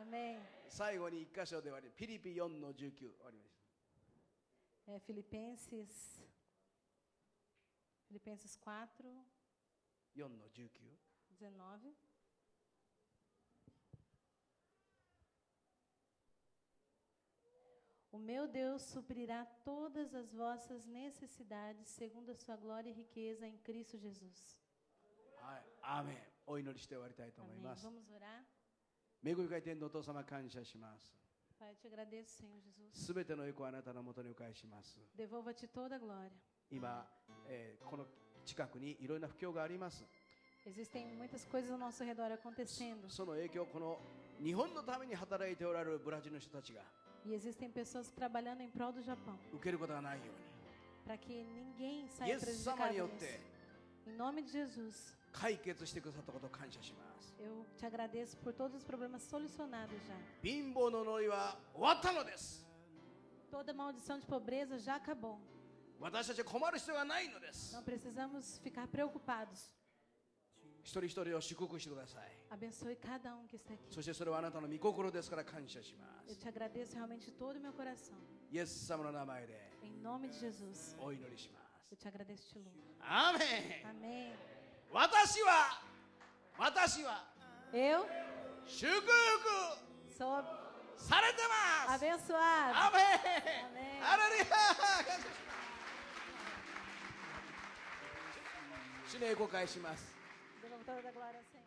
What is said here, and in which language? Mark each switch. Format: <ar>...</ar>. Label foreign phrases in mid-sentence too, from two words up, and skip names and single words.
<pt>Amém.</pt> <ja>最後に一箇所で終わり、ピリピ4の19終わりました。</ja> <pt>Filipenses 4,</pt> <ja>4の19。</ja> <pt>19. O meu Deus suprirá todas as vossas necessidades segundo a sua glória e riqueza em Cristo Jesus.</pt> <ja>はい、アーメン。お祈りして終わりたいと思い</ja> <pt>Amém.</pt> <ja>ます。</ja> <pt>Vamos orar.</pt> <ja>恵み深い天のお父様感謝します。</ja> <pt>Pai, eu te agradeço, Senhor Jesus.</pt> <ja>すべての栄光をあなたのもとにお返しします。</ja> <pt>Devolva-te toda a glória.</pt> <ja>今、この近くにいろいろな不況があります。</ja> <pt>Existem muitas coisas ao nosso redor acontecendo.</pt> <ja>その影響、この日本のために働いておられるブラジルの人たちが</ja> <pt>E existem pessoas trabalhando em prol do Japão.</pt> <ja>受けることがないよう</ja> <pt>Para que ninguém</pt> <ja>に、イ</ja> <pt>saia</pt> <ja>エス様に</ja> <pt>prejudicado</pt> <ja>よっ</ja> <pt>nisso.</pt> <ja>て</ja> <pt>Em nome de Jesus,</pt> <ja>解決してくださったことを感謝します。</ja> <pt>eu te agradeço por todos os problemas solucionados já.</pt> <ja>貧乏の呪いは終わったのです。</ja> <pt>Toda maldição de pobreza já acabou.</pt> <ja>私たちは困る必要がないのです。</ja> <pt>Não precisamos ficar preocupados.</pt> <ja>一人一人を祝福してください。</ja> <pt>Abençoe cada um que está aqui.</pt> <ja>そしてそれはあなたの御心ですから感謝しま</ja> <pt>Eu</pt> <ja>す。</ja> <pt>te agradeço realmente de todo o meu coração.</pt> <ja>イエス様の名前で</ja> <pt>Em nome de Jesus,</pt> <ja>お祈りします。</ja> <pt>eu te agradeço e te louvo.</pt> <ja>アーメン。</ja> <pt>Amém.</pt> <ja>私は</ja> <pt>Eu</pt> <ja>祝福</ja> <pt>sou</pt> <ja>されてます。</ja> <pt>abençoado.</pt> <ja>アーメン。</ja> <pt>Amém.</pt> <ja>ハレルヤ。主に栄光を返します。</ja> <pt>Devolvo toda a glória ao Senhor.</pt>